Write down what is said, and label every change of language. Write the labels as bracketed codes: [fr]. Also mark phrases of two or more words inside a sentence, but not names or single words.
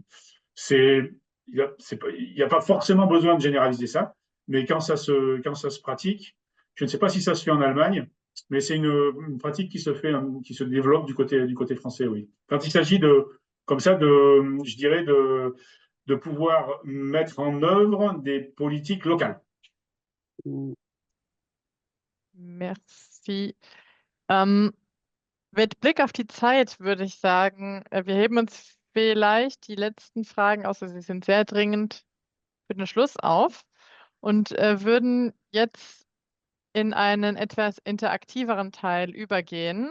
[fr] Il n'y a pas forcément besoin de généraliser ça, mais quand ça se pratique, je ne sais pas si ça se fait en Allemagne, mais c'est une pratique qui se développe du côté français, oui. Quand il s'agit comme ça, je dirais, de pouvoir mettre en œuvre des politiques locales. Mm. Merci. [de] Mit Blick auf die Zeit würde ich sagen, wir heben uns vielleicht die letzten Fragen, außer sie sind sehr dringend, für den Schluss auf und würden jetzt in einen etwas interaktiveren Teil übergehen.